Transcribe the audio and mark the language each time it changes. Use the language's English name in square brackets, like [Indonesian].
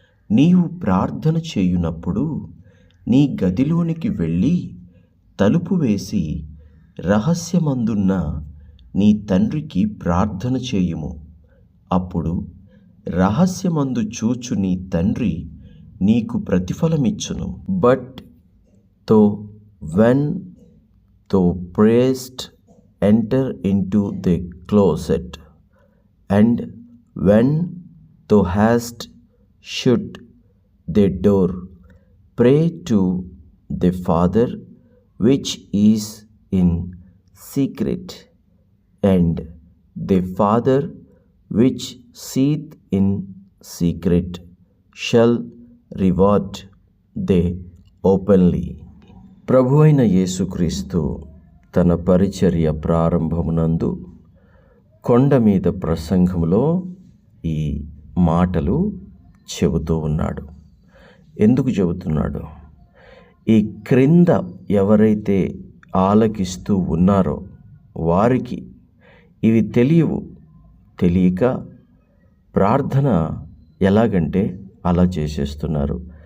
[Telugu] నీవు ప్రార్థన చేయునప్పుడు నీ గదిలోనికి వెళ్ళి తలుపు వేసి రహస్యమందున్న నీ తండ్రికి ప్రార్థన చేయుము. అప్పుడు రహస్యమందు చూచు నీ తండ్రి నీకు ప్రతిఫలమిచ్చును. [English] But thou when thou prayest enter into the closet, and when thou hast shut the door, pray to the Father which is in secret, and the Father which seeth in secret shall reward thee openly. [Telugu] ప్రభు అయిన యేసుక్రీస్తు తన పరిచర్య ప్రారంభమునందు కొండ మీద ప్రసంగంలో ఈ మాటలు చెబుతూ ఉన్నాడు. ఎందుకు చెబుతున్నాడు? ఈ క్రింద ఎవరైతే ఆలకిస్తూ ఉన్నారో వారికి ఇవి తెలియక ప్రార్థన ఎలాగంటే అలా చేసేస్తున్నారు.